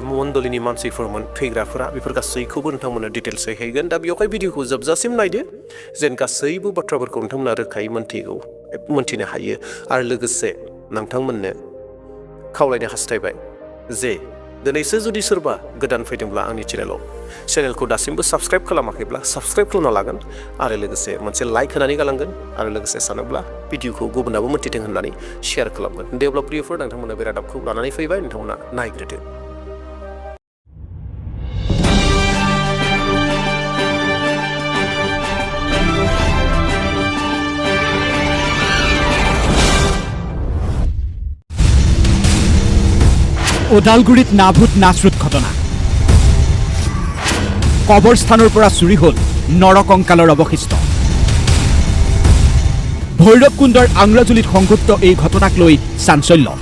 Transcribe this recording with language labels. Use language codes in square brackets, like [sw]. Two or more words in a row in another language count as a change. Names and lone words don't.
[brx] मण्डलिनि मानसिफोरमोन थैग्राफोरा बेफोर गासैखौबो नोंथांमोननो डिटेल्सै हैगोन दा बेवहाय भिडिअखौ जोबजासिम नायदो जेन गासैबो बाथ्राफोरखौ नोंथांमोना रोखायै मोनथिनो हायो आरो लोगोसे नोंथांमोननो खावलायनो हास्थायबाय जे दिनैसो जुदि सोरबा गोदान फैदोंब्ला आंनि चेनेलखौ दासिमबो साबस्क्राइब खालामाखैब्ला साबस्क्राइब खालामना लागोन आरो लोगोसे मोनसे लाइक होनानै गालांगोन आरो लोगोसे सानोब्ला भिडिअखौ गुबुनाबो मोनथिथों होननानै शेयार खालामगोन देब्ला प्रियफोर नोंथांमोना बे रादाबखौ लानानै फैबाय नोंथांमोना नायग्रोदो [as] ওদালগুৰিত নাভূত নাচৰুত ঘটনা কবৰস্থানৰ পৰা চুৰি হ'ল নৰকংকালৰ অৱশিষ্ট ভৈৰৱকুণ্ডৰ আংৰাজুলিত সংঘটিত এই ঘটনাক লৈ চাঞ্চল্য